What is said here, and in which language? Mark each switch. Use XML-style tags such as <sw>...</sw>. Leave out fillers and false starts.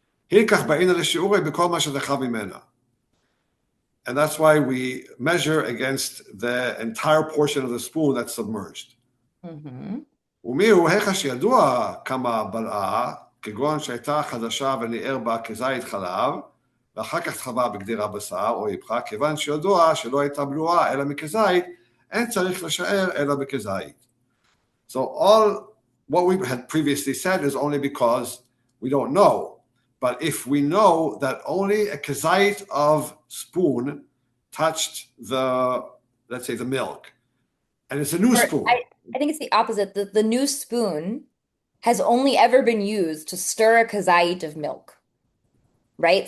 <he>הילקח בעינא לשיעורי בכל מה שזכב ממנה.</he> <en>And that's why we measure against the entire portion of the spoon that's submerged.</en> <he>ומיהו היכא שידוע כמה בלעה, כגון שהייתה חדשה וניער בה כזית חלב, ואחר כך תחבה בגדירה בשר או איפכה, כיוון שידוע שלא הייתה בלועה אלא מכזית, אין צריך לשער אלא בכזית.</he> <en>So all what we had previously said is only because we don't know. But if we know that only a kazait of spoon touched let's say the milk, and it's a new spoon. I think it's the opposite. The new spoon has only ever been used to stir a kazait of milk, right?</en>